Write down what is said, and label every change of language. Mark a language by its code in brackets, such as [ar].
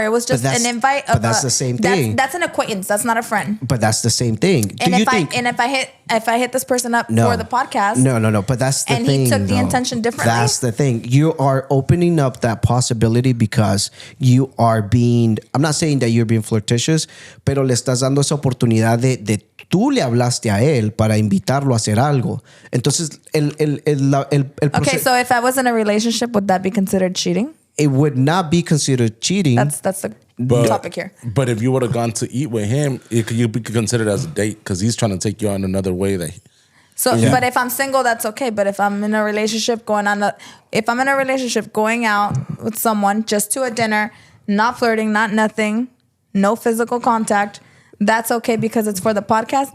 [en] It was just an invite. But that's the same thing. That's an acquaintance. That's not a friend. But that's the same thing. And if I hit this person up for the podcast, no. But that's the thing. And he took the intention differently. That's the thing. You are opening up that possibility because you are being. I'm not saying that you're being flirtatious, [es] pero le estás dando esa oportunidad de tú le hablaste a él para invitarlo a hacer algo. Entonces el [en] okay, so if I was in a relationship, would that be considered cheating? It would not be considered cheating. That's the topic here. But if you would have gone to eat with him, it could be considered as a date because he's trying to take you on another way. But if I'm single, that's okay. But if I'm in a relationship going out with someone just to a dinner, not flirting, not nothing, no physical contact, that's okay because it's for the podcast.